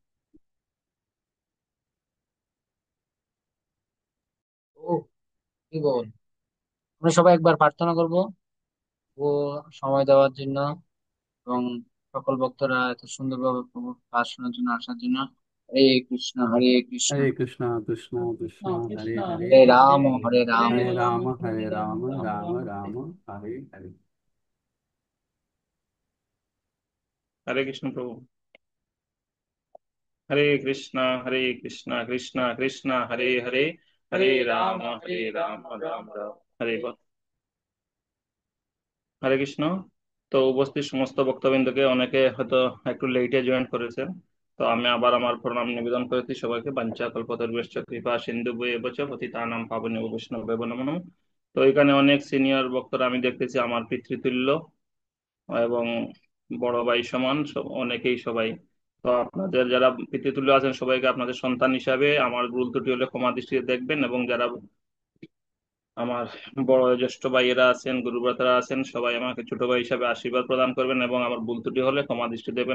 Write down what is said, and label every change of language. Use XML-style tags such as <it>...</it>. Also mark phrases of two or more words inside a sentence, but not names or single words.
<bn>ও, কি বল, আমরা সবাই একবার প্রার্থনা করব ও সময় দেওয়ার জন্য এবং সকল ভক্তরা এত সুন্দরভাবে প্রভুর কাজ শোনার জন্য আসার জন্য। हरे कृष्ण हरे कृष्णा कृष्णा कृष्णा हरे कृष्णा हरे हरे हरे हरे राम हरे हरे राम राम हरे हरे राम राम राम राम राम हरे राम हरे हरे। हरे कृष्ण प्रभु। हरे कृष्णा कृष्णा कृष्णा हरे हरे हरे राम राम राम हरे हरे। হরে কৃষ্ণ। তো উপস্থিত সমস্ত ভক্তবৃন্দকে অনেকে হয়তো একটু</bn> <en>late join</en> <bn>করেছেন। তো আমি আবার আমার প্রণাম নিবেদন করেছি সবাইকে।</bn> <sa>বাঞ্ছা কল্পতরুশ্চ কৃপা সিন্ধু এবচ পতিতানাং পাবনেভ্যো বৈষ্ণবেভ্যো নমো নমঃ।</sa> <bn>তো এখানে অনেক সিনিয়র ভক্তরা আমি দেখতেছি আমার পিতৃতুল্য এবং বড় ভাই সমান অনেকেই সবাই। তো আপনাদের যারা পিতৃতুল্য আছেন সবাইকে আপনাদের সন্তান হিসাবে আমার ভুল ত্রুটি হলে ক্ষমা দৃষ্টিতে দেখবেন, এবং যারা আমার বড় জ্যেষ্ঠ ভাইয়েরা আছেন, গুরুব্রাতারা আছেন, সবাই আমাকে ছোট ভাই হিসাবে আশীর্বাদ প্রদান করবেন এবং আমার ভুল ত্রুটি হলে ক্ষমা দৃষ্টি দেবেন।</bn>